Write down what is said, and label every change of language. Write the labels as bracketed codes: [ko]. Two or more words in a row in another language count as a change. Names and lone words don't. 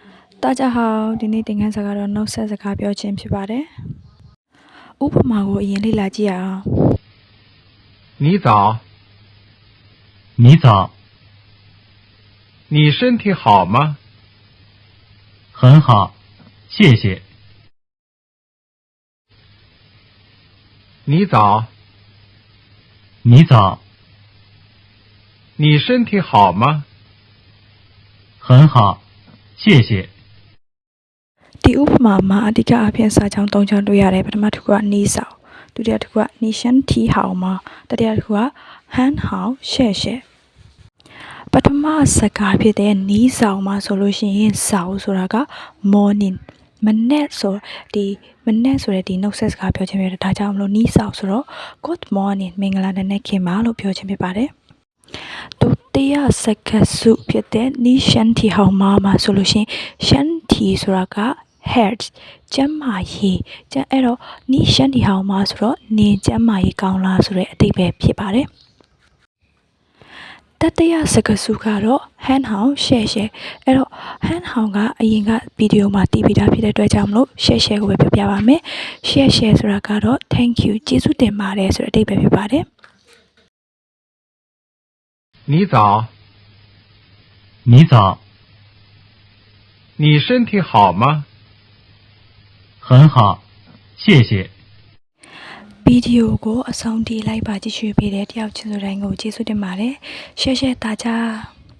[zh] 大家好， [my] ဒီနေ့သင်ခန်းစာကတော့နှုတ်ဆက်စကားပြောခြင်းဖြစ်ပါတယ်။ဥပမာကိုအရင်လေ့လာကြည့်ရအောင် [zh] 你早，你早，你身体好吗？很好，谢谢。你早，你早，你身体好吗？很好，谢谢。 [my] ဒီဥပမာမှာအဓိကအဖြစ်စာချောင်း၃ချောင်းတွေ့ရတယ်ပထမတစ်ခုကနီးဆောင်ဒုတိယတစ်ခုကနီရှန်တီဟောင်မှာတတိယတစ်ခုက ဟန်ဟောင်ရှဲရှဲပထမစကားဖြစ်တဲ့နီးဆောင်မှာဆိုလို့ရှိရင်ဆောင်ဆိုတာက morning မနေ့ဆိုတဲ့ဒီနှုတ်ဆက်စကားပြောခြင်းဖြစ်တယ်ဒါကြောင့်မလို့နီးဆောင်ဆိုတော့ [en] good morning [my] မင်္ဂလာနံနက်ခင်းပါလို့ပြောခြင်းဖြစ်ပါတယ်ဒုတိယစကားစုဖြစ်တဲ့နီရှန်တီဟောင်မှာဆိုလို့ရှိရင်ရှန်တီဆိုတာကhealth ကျန်းမာရေးအဲ့တော့နီးရှန်တီဟောင်မှာဆိုတော့နေကျန်းမာရေးကောင်းလားဆိုတဲ့အဓိပ္ပာယ်ဖြစ်ပါတယ် တတိယစကားစုကတော့ဟန်ဟောင်ရှဲရှဲအဲ့တော့ဟန်ဟောင်ကအရင်ကဗီဒီယိုမှာတည်ပြီးသားဖြစ်တဲ့အတွက်ကြောင့်မလို့ရှဲရှဲကိုပဲပြောပြပါမယ်ရှဲရှဲဆိုတာကတော့ [en] thank you [my] ကျေးဇူးတင်ပါတယ်ဆိုတဲ့အဓိပ္ပာယ်ဖြစ်ပါတယ် [zh] 你早，你早，你身体好吗？很好，谢谢。 [my] ဗီဒီယိုကိုအဆုံးထိလိုက်ပါကြည့်ရှုပေးတဲ့တယောက်ချင်းဆိုတိုင်းကိုကျေးဇူးတင်ပါတယ်ရှဲရှဲ大家